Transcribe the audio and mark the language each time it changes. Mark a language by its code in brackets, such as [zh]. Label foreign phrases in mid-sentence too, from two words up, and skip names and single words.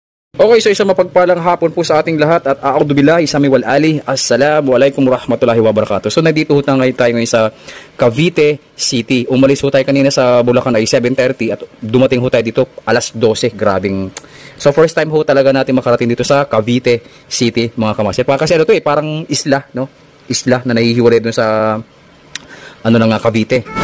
[en] Okay, so [tl] isang mapagpalang hapon po sa ating lahat at [ar] أعوذ بالله السميع العليم. السلام عليكم ورحمة الله وبركاته. [tl] So nandito ngayon tayo ngayon sa Cavite City. Umalis ho tayo kanina sa Bulacan ay 7:30 at dumating ho tayo dito alas 12. Grabing. So [en] first time [tl] ho talaga natin makarating dito sa Cavite City, mga kamaster. Kasi ano to parang isla, no? Isla na nahihiwalay doon sa ano na nga Cavite.